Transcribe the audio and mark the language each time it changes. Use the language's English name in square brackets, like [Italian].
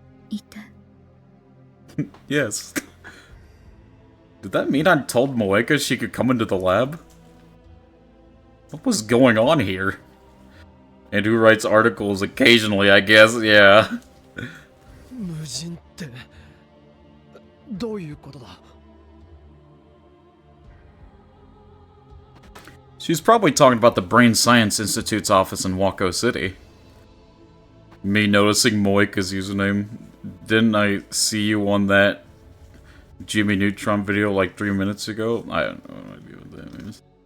[Japanese] いた。 [English] Yes. Did that mean I told Moeka she could come into the lab? What was going on here? And who writes articles occasionally, I guess, yeah. [Japanese] 無人ってどういうことだ。 [English] She's probably talking about the Brain Science Institute's office in Wako City. Me noticing Moeka's username. Didn't I see you on that Jimmy Neutron video like 3 minutes ago? I don't know what idea what that is.